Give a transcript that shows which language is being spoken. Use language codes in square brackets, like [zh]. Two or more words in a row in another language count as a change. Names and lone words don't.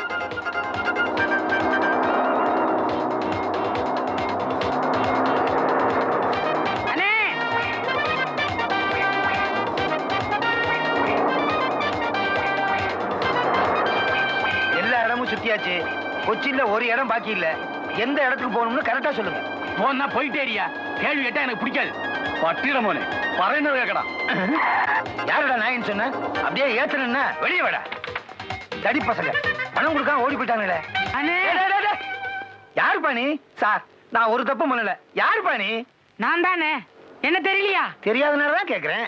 [ta] எல்லா இடமும் சுத்தியாச்சு. கொச்சின்ல ஒரு இடம் பாக்கி இல்ல. எந்த இடத்துக்கு போகணும்னு கரெக்டா சொல்லுங்க. போனா போயிட்டேரியா. கேள்வி கேட்டா எனக்கு பிடிக்காது. [ml] പട്ടിയുടെ മോനെ പറയുന്നത് കേക്കടാ. [ta] யாருடா நாயின்னு சொன்ன? அப்படியே ஏத்துறேன்னா வெளியே வாடா. தடி பசங்க பணம் கொடுக்காம ஓடி போயிட்டாங்களே. யாருப்பா நீ? சார், நான் ஒரு தப்பு பண்ணல. யாருப்பா நீ? நான் தானே. என்ன தெரியலையா? தெரியாதனாலதான் கேக்குறேன்.